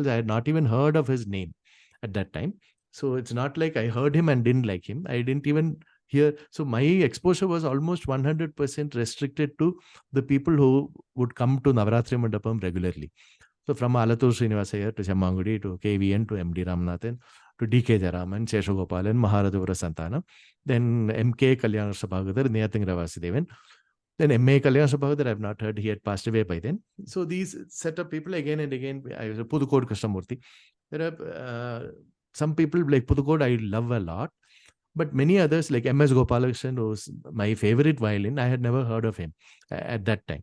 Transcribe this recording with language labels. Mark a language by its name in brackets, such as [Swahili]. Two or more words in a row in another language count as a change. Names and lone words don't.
[English] I had not even heard of his name at that time. So it's not like I heard him and didn't like him. I didn't even hear. So my exposure was almost 100% restricted to the people who would come to Navaratri Mandapam regularly. So from Alatur Srinivasaya to Shammangudi to KVN to M.D. Ramanathan to D.K. Jaraman, Sheshagopalan, Maharadhavara Santana, then M.K. Kalyan Sabhagathar, Neyathing Ravasidevan. Then M.A. Kalyan Sabhagathar, I've not heard, he had passed away by then. So these set of people again and again, I was a Pudukode Krishnamurthy. There are some people like Pudukode I love a lot, but many others like M.S. Gopalakrishnan, who's my favorite violin, I had never heard of him at that time.